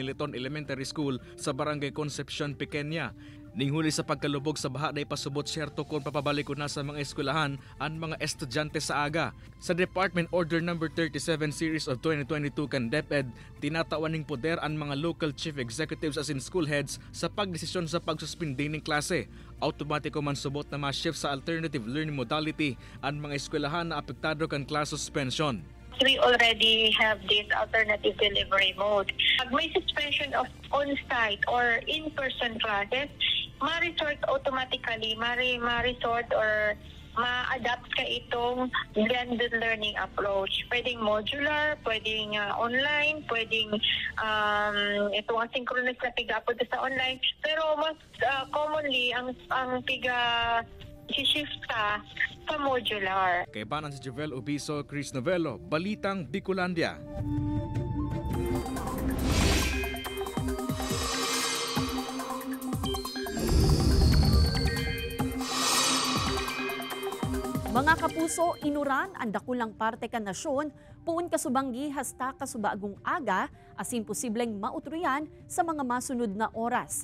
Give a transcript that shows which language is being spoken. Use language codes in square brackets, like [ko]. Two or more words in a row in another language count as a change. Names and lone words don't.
[bik] Militon Elementary School sa Barangay Concepcion, Pequeña. Ning huli sa pagkalubog sa baha na ipasubot syerto kung papabalik ko na sa mga eskwelahan ang mga estudyante sa aga. Sa Department Order No. 37 Series of 2022 kan DepEd, tinatawan ning poder ang mga [en] local chief executives [bik] as in [en] school heads [bik] sa pagdesisyon sa pagsuspindi ng klase. Automatiko man subot na ma-shift sa [en] alternative learning modality [bik] ang mga eskwelahan na apektado kan [en] class suspension. We already have this alternative delivery mode. [bik] Pag may [en] suspension of on-site or in-person classes, [bik] ma-resort automatically, ma-resort or ma-adapt ka itong [en] blended learning approach. [bik] Pwedeng modular, pwedeng online, pwedeng itong asynchronous na piga-upload sa online. Pero mas commonly, ang piga shift ka sa modular. Kay Banan si Jovel Obiso, Chris Novello, Balitang Bicolandia. Mga kapuso, inuran ang dakulang parte kan nasyon, puun kasubanggi hasta kasubagong aga, asin posibleng mautruyan sa mga masunod na oras.